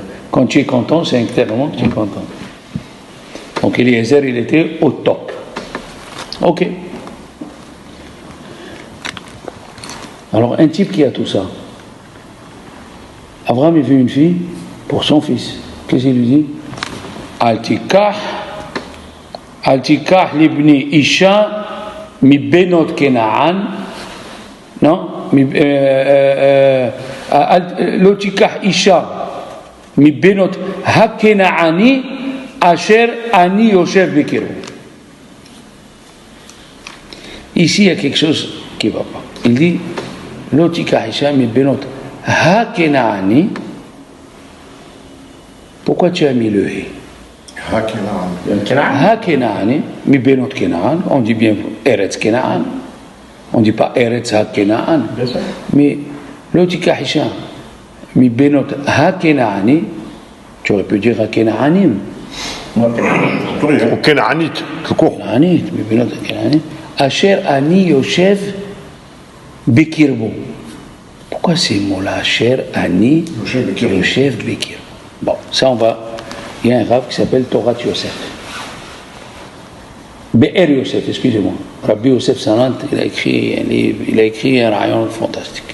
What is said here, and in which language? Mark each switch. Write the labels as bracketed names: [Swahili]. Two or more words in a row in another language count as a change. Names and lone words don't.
[French] Quand tu es content, c'est intérieurement que tu es content. Donc Eliezer, il était au top. Ok. Alors un type qui a tout ça. Abraham, il veut une fille pour son fils. Qu'est-ce qu'il lui dit? [Hebrew] אל תקח אל תקח לבני אשה מבנות כנען, [French] non? [Hebrew] לא תקח אשה מבנות הכנעני אשר אני יושב בקרבו. [French] Ici, il y a quelque chose qui ne va pas. Il dit [Hebrew] לא תקח אשה מבנות הכנעני. [French] Pourquoi tu as mis le he? [Hebrew] הכנעני, מבנות כנען, [French] on dit bien Eretz Kena'an, on ne dit pas Eretz Ha-Kena'an, mais [Hebrew] לא תקח אשה, מבנות הכנעני, [French] tu aurais pu dire Ha-Kena'anim. Ou Kena'anit, tout court. [Hebrew] כנענית, מבנות הכנעני, אשר אני יושב בקרבו. [French] Pourquoi ces mots-là, [Hebrew] אשר אני יושב בקרבו? [French] Bon, ça on va. Il y a un rave qui s'appelle Torah Yosef. Be'er Yosef, excusez-moi. Rabbi Yosef Salant, il a écrit un livre, il a écrit un rayon fantastique.